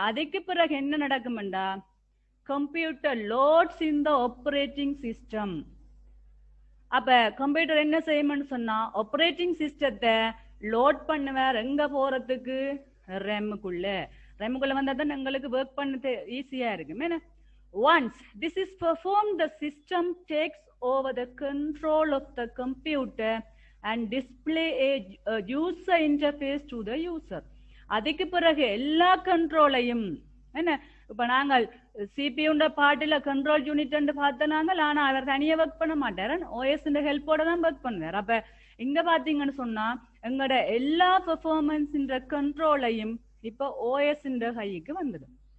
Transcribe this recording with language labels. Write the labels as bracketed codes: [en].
[ta] அதுக்கு பிறகு என்ன நடக்கும்டா [en] Computer loads in the operating system. [ta] அப்ப கம்ப்யூட்டர் என்ன செய்யும்னு சொன்னா ஆப்பரேட்டிங் சிஸ்டத்தை லோட் பண்ணுவார் எங்க போறதுக்கு, ரெம்முக்குள்ள. ரெம்முக்குள்ள வந்தா தான் எங்களுக்கு ஒர்க் பண்ணது ஈஸியா இருக்கும். [en] Once this is performed, the system takes over the control of the computer and display a user interface to the user. [ta] அதுக்கு பிறகு எல்லா கண்ட்ரோலையும் என்ன, இப்ப நாங்கள் சிபியூண்ட பாட்டுல கண்ட்ரோல் யூனிட் பார்த்தனாங்க, ஆனா அவர் தனியா ஒர்க் பண்ண மாட்டாரு, ஓஎஸ் ஹெல்ப்போட தான் ஒர்க் பண்ணுவார். அப்ப இங்க பாத்தீங்கன்னு சொன்னா எங்களோட எல்லா பெர்ஃபார்மன்ஸ் கண்ட்ரோலையும் இப்ப ஓஎஸ் கைக்கு வந்துடும்.